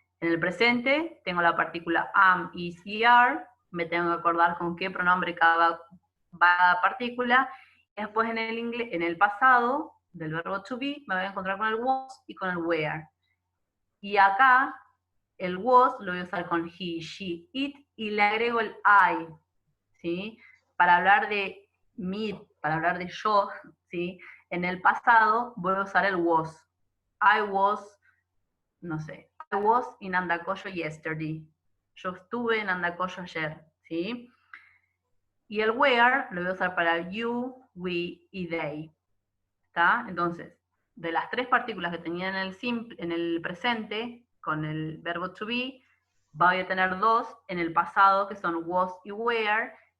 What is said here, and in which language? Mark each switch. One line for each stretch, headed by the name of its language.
Spanish: En el presente tengo la partícula am, is y are, me tengo que acordar con qué pronombre cada partícula, y después en el pasado, del verbo to be, me voy a encontrar con el was y con el were. Y acá, el was lo voy a usar con he, she, it, y le agrego el I, ¿sí? Para hablar de mí, para hablar de yo, ¿sí? En el pasado voy a usar el was.
English: I was,
Spanish: no sé,
English: I was in Andacollo yesterday.
Spanish: Yo estuve en Andacollo ayer, ¿sí? Y el where lo voy a usar para you, we y they. ¿Está? Entonces, de las tres partículas que tenía en el presente, con el verbo to be, voy a tener dos en el pasado, que son was y were.